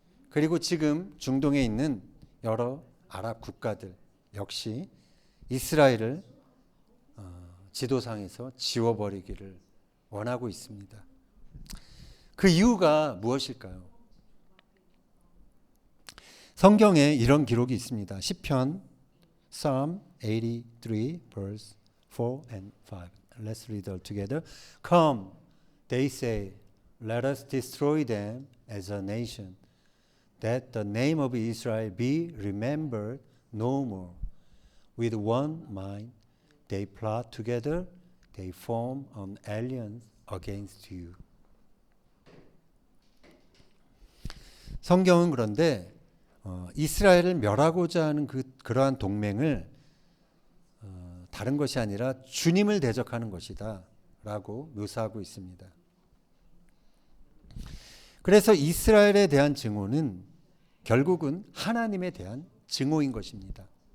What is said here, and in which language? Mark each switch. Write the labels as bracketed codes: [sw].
[ko] 그리고 지금 중동에 있는 여러 아랍 국가들 역시 이스라엘을 지도상에서 지워버리기를 원하고 있습니다. 그 이유가 무엇일까요? 성경에 이런 기록이 있습니다. [en] 시편 Psalm 83 verse 4 and 5. Let's read all together. Come, they say, let us destroy them as a nation, that the name of Israel be remembered no more. With one mind they plot together, they form an alliance against you. [ko] 성경은 그런데 이스라엘을 멸하고자 하는 그러한 동맹을 다른 것이 아니라 주님을 대적하는 것이다 라고 묘사하고 있습니다. 그래서 이스라엘에 대한 증오는 결국은 하나님에 대한 증오인 것입니다.